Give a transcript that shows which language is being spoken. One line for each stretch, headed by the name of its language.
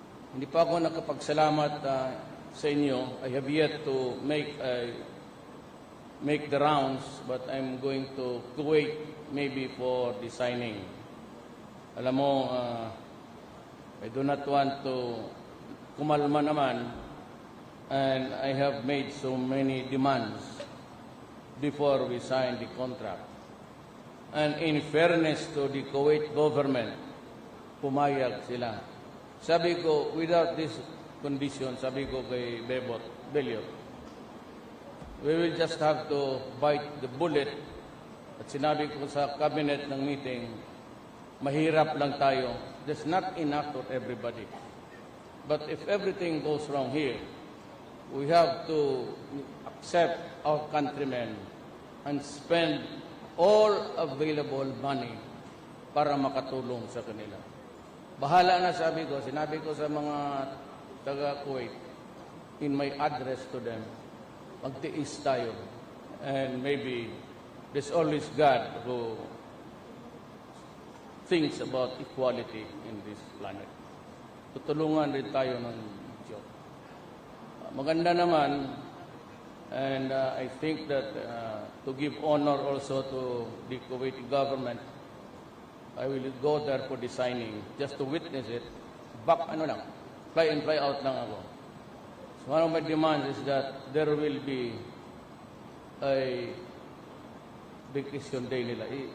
Filipino: Hindi pa ako nakapagsalamat sa inyo.
English: I have yet to make the rounds, but I'm going to wait maybe for the signing.
Filipino: Alam mo,
English: I do not want to
Filipino: kumalma naman,
English: and I have made so many demands before we sign the contract. And in fairness to the Kuwait government,
Filipino: pumayag sila. Sabi ko,
English: without this condition,
Filipino: sabi ko kay
English: Belio, we will just have to bite the bullet.
Filipino: At sinabi ko sa cabinet ng meeting, mahirap lang tayo.
English: There's not enough for everybody. But if everything goes wrong here, we have to accept our countrymen and spend all available money
Filipino: para makatulong sa kanila. Bahala na, sinabi ko sa mga taga-Kuwait,
English: in my address to them,
Filipino: magtiis tayo.
English: And maybe there's always God who thinks about equality in this planet.
Filipino: Tutulungan rin tayo ng Diyos. Maganda naman,
English: and I think that to give honor also to the Kuwaiti government, I will go there for the signing, just to witness it. Fly in, fly out
Filipino: lang ako.
English: So one of my demands is that there will be a vacation day nila.